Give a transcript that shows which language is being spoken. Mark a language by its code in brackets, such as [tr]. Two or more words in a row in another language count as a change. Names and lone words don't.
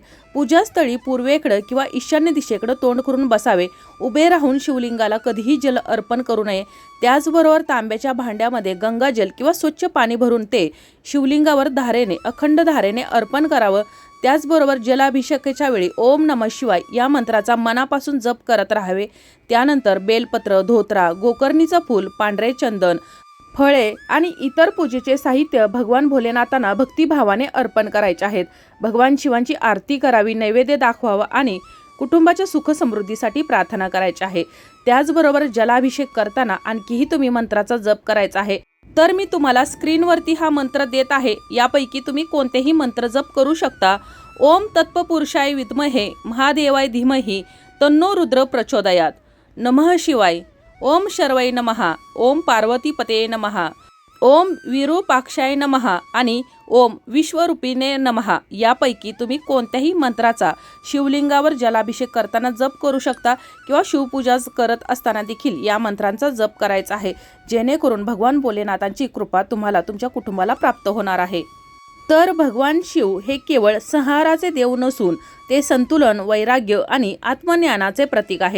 [mr] पूजास्थळी पूर्वेकडे किंवा ईशान्य दिशेकडे तोंड करून बसावे. उभे राहून शिवलिंगाला कधीही जल अर्पण करू नये. त्याचबरोबर तांब्याच्या भांड्यामध्ये गंगाजल किंवा स्वच्छ पाणी भरून ते शिवलिंगावर धारेने अखंड धारेने अर्पण करावं. त्याचबरोबर जलाभिषेकाच्या वेळी [sa] ओम नमः शिवाय [mr] या मंत्राचा मनापासून जप करत राहावे. त्यानंतर बेलपत्र, धोत्रा, गोकर्णीचं फूल, पांढरे चंदन, फळे आणि इतर पूजेचे साहित्य भगवान भोलेनाथांना भक्तिभावाने अर्पण करायचे आहेत. भगवान शिवांची आरती करावी, नैवेद्य दाखवावा आणि कुटुंबाच्या सुख समृद्धीसाठी प्रार्थना करायची आहे. त्याचबरोबर जलाभिषेक करताना आणखीही तुम्ही मंत्राचा जप करायचा आहे. तर मी तुम्हाला स्क्रीनवरती हा मंत्र देत आहे. यापैकी तुम्ही कोणतेही मंत्र जप करू शकता. [sa] ओम तत्पुरुषाय विद्महे महादेवाय धीमहि तन्नो रुद्र प्रचोदयात. नमः शिवाय. ओम शर्वै नमः. ओम पार्वतीपते नमः. ओम विरूपाक्षाय नमः आणि ओम विश्वरूपिणे नमः. [mr] यापैकी तुम्ही कोणत्याही मंत्राचा शिवलिंगावर जलाभिषेक करताना जप करू शकता किंवा शिवपूजा करत असताना देखील या मंत्रांचा जप करायचा आहे, जेणेकरून भगवान भोलेनाथांची कृपा तुम्हाला तुमच्या कुटुंबाला प्राप्त होणार आहे. तर भगवान शिव हे केवळ संहाराचे देव नसून ते संतुलन, वैराग्य आणि आत्मज्ञानाचे प्रतीक आहेत.